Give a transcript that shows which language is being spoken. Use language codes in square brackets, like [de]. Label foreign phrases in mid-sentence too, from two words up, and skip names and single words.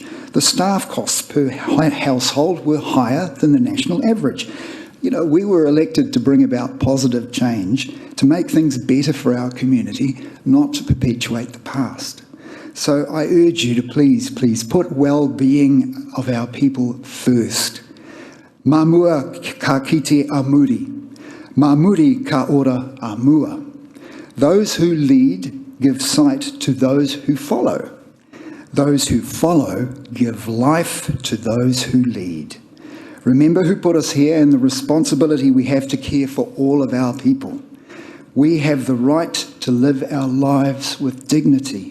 [en] The staff costs per household were higher than the national average. You know, we were elected to bring about positive change, to make things better for our community, not to perpetuate the past. So I urge you to please put well-being of our people first. [mi] Mā mua ka kite a muri. Mā muri ka ora a mua. [en] Those who lead give sight to those who follow. Those who follow give life to those who lead. Remember who put us here and the responsibility we have to care for all of our people. We have the right to live our lives with dignity.